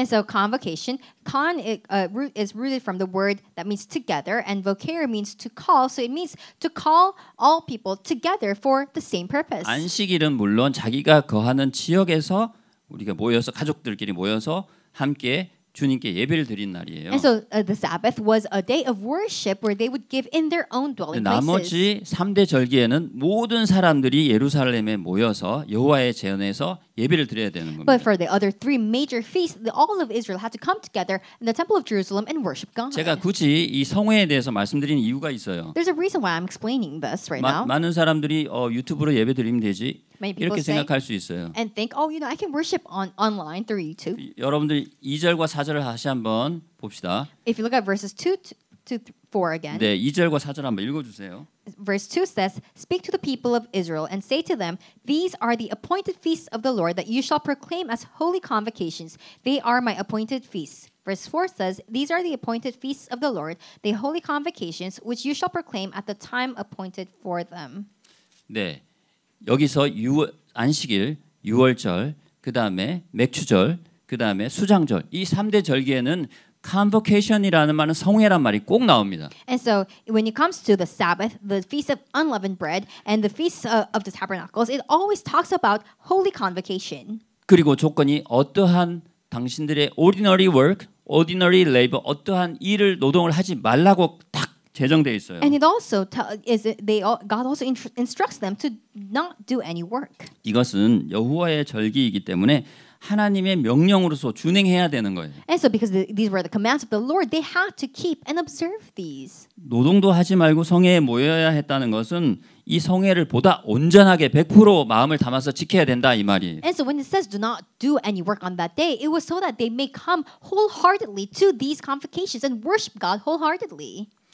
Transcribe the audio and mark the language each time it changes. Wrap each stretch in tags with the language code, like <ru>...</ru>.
<en>And so convocation, is rooted from the word that means together, and vocare means to call. So it means to call all people together for the same purpose.</en> <ko>안식일은 물론 자기가 거하는 지역에서 우리가 모여서 가족들끼리 모여서 함께 주님께 예배를 드린 날이에요.</ko> <en>And so the Sabbath was a day of worship where they would give in their own dwelling places.</en> <ko>나머지 3대 절기에는 모든 사람들이 예루살렘에 모여서 여호와의 제원에서 예배를 드려야 되는 겁니다.</ko> <en>But for the other 3 major feasts, all of Israel had to come together in the temple of Jerusalem and worship God.</en> <ko>제가 굳이 이 성회에 대해서 말씀드리는 이유가 있어요.</ko> <en>There's a reason why I'm explaining this right now.</en> <ko>많은 사람들이 유튜브로 예배 드리면 되지</ko> <en>Many people</en> <ko>이렇게</ko> <en>say</en> <ko>생각할 수 있어요.</ko> <en>and think, I can worship online through YouTube.</en> <ko>여러분들 2절과 4절을 다시 한번 봅시다.</ko> <en>If you look at verses 2 to 4 again.</en> <ko>네, 2절과 4절 한번 읽어주세요.</ko> <en>Verse 2 says, Speak to the people of Israel and say to them, These are the appointed feasts of the Lord that you shall proclaim as holy convocations. They are my appointed feasts. Verse 4 says, These are the appointed feasts of the Lord, the holy convocations, which you shall proclaim at the time appointed for them.</en> <ko>네, 여기서 안식일, 유월절, 그 다음에 맥추절, 그 다음에 수장절 이 3대 절기에는 convocation이라는 말은 성회란 말이 꼭 나옵니다.</ko> <en>And so when it comes to the Sabbath, the Feast of Unleavened Bread, and the Feast of the Tabernacles, it always talks about holy convocation.</en> <ko>그리고 조건이 어떠한 당신들의</ko> <en>ordinary work, ordinary labor,</en> <ko>어떠한 일을 노동을 하지 말라고 딱 제정되어 있어요.</ko> <en>And it also God also instructs them to not do any work.</en> <ko>이것은 여호와의 절기이기 때문에 하나님의 명령으로서 준행해야 되는 거예요.</ko> <en>And so because these were the commands of the Lord, they had to keep and observe these.</en> <ko>노동도 하지 말고 성회에 모여야 했다는 것은 이 성회를 보다 온전하게 100% 마음을 담아서 지켜야 된다 이 말이에요.</ko> <en>And so when it says do not do any work on that day, it was so that they may come wholeheartedly to these convocations and worship God wholeheartedly.</en>